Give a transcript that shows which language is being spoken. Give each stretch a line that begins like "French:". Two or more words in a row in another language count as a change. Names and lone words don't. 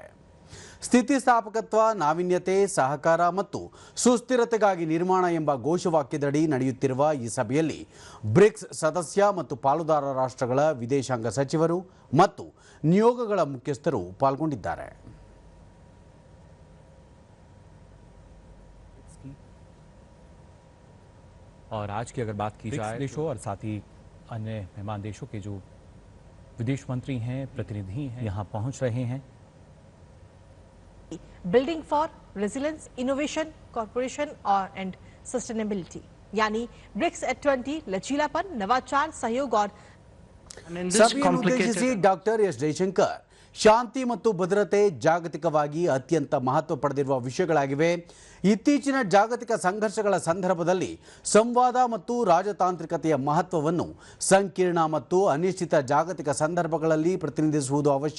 Kannada: ಸ್ಥಿತಿಸ್ಥಾಪಕತ್ವ, ನಾವೀನ್ಯತೆ, ಸಹಕಾರ ಮತ್ತು ಸುಸ್ಥಿರತೆಗಾಗಿ ನಿರ್ಮಾಣ ಎಂಬ ಘೋಷವಾಕ್ಯದಡಿ ನಡೆಯುತ್ತಿರುವ ಈ ಸಭೆಯಲ್ಲಿ ಬ್ರಿಕ್ಸ್ ಸದಸ್ಯ ಮತ್ತು ಪಾಲುದಾರ ರಾಷ್ಟ್ರಗಳ ವಿದೇಶಾಂಗ ಸಚಿವರು ಮತ್ತು ನಿಯೋಗಗಳ ಮುಖ್ಯಸ್ಥರು ಪಾಲ್ಗೊಂಡಿದ್ದಾರೆ.
Hindi: और आज की अगर बात की जाए देशों और साथ ही अन्य मेहमान देशों के जो विदेश मंत्री हैं, प्रतिनिधि हैं, यहाँ पहुँच रहे हैं.
English: building for resilience, innovation, corporation और and sustainability यानी BRICS at 20
Hindi: लचीलापन, नवाचार, सहयोग और
Kannada: ಸಭೆಯನ್ನು ಉದ್ದೇಶಿಸಿ ಡಾಕ್ಟರ್ ಎಸ್ ಜೈಶಂಕರ್ ಶಾಂತಿ ಮತ್ತು ಭದ್ರತೆ ಜಾಗತಿಕವಾಗಿ ಅತ್ಯಂತ ಮಹತ್ವ ಪಡೆದಿರುವ ವಿಷಯಗಳಾಗಿವೆ. ಇತ್ತೀಚಿನ ಜಾಗತಿಕ ಸಂಘರ್ಷಗಳ ಸಂದರ್ಭದಲ್ಲಿ ಸಂವಾದ ಮತ್ತು ರಾಜತಾಂತ್ರಿಕತೆಯ ಮಹತ್ವವನ್ನು ಸಂಕೀರ್ಣ ಮತ್ತು ಅನಿಶ್ಚಿತ ಜಾಗತಿಕ ಸಂದರ್ಭಗಳಲ್ಲಿ ಪ್ರತಿನಿಧಿಸುವುದು ಅವಶ್ಯ.